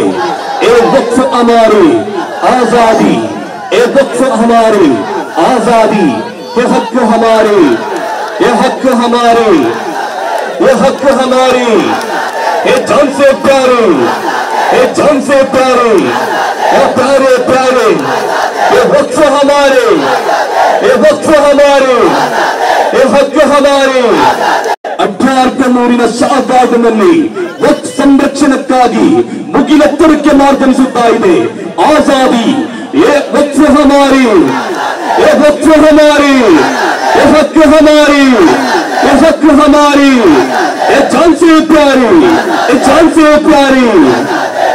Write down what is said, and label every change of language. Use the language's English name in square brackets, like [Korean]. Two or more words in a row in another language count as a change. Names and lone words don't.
[Hindi] ये वक्फ हमारे आजादी, ये वक्फ हमारे आजादी, ये हक हमारे, ये हक हमारे, ये हक हमारे, ये जान से प्यारे, ये जान से प्यारे, ये प्यारे प्यारे, ये वक्फ हमारे, ये वक्फ हमारे, ये हक हमारे. [Kannada] 18 ಶಾ ಗಾರ್ಡನ್ನಲ್ಲಿ ವಕ್ಫ್ ಸಂರಕ್ಷಣಕ್ಕಾಗಿ ಮುಗಿಲೆತ್ತರಕ್ಕೆ ಮಾರ್ಗರಿಸುತ್ತಾ ಇದೆ ಆಜಾದಿ. [Hindi] ये वक्फ हमारे, ये वक्फ हमारे, ये हक हमारे, ये हक हमारे, ये जान से प्यारे, ये जान से प्यारे.